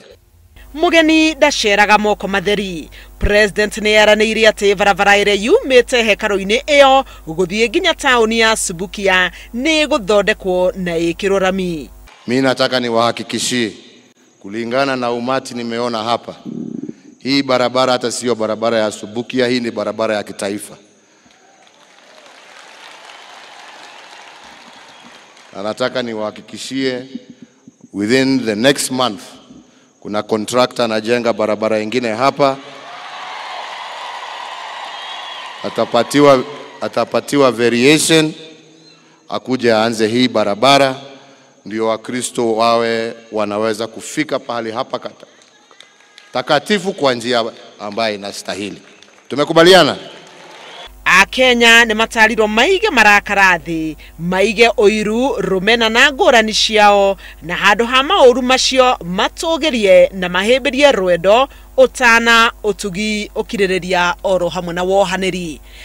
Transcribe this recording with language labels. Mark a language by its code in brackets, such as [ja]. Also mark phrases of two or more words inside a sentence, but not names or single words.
[ki] Mugeni daceraga moko matheri. President ni yaranirie ati barabara ire yumite hekaru-ini iyo guthie nginya tauni ya Subukia ni guthondekwo na ikirwo rami. [sw] Mimi nataka niwahakikishie kulingana na umati nimeona hapa, hii barabara hata sio barabara ya Subukia, hii ni barabara ya kitaifa. Na nataka niwahakikishie [en] within the next month [sw] kuna contractor anajenga barabara nyingine hapa, atapatiwa variation akuje aanze hii barabara, ndio Wakristo wawe wanaweza kufika pahali hapa takatifu kwa njia ambayo inastahili. Tumekubaliana? [ki] Akenya ni matarirwo maige marakarathi, maige oiru rumena na ngurani ciao, na handu ha mauru macio matugerie na mahimbirie rwendo utana utugi ukiririria oro hamwe na wohaniri.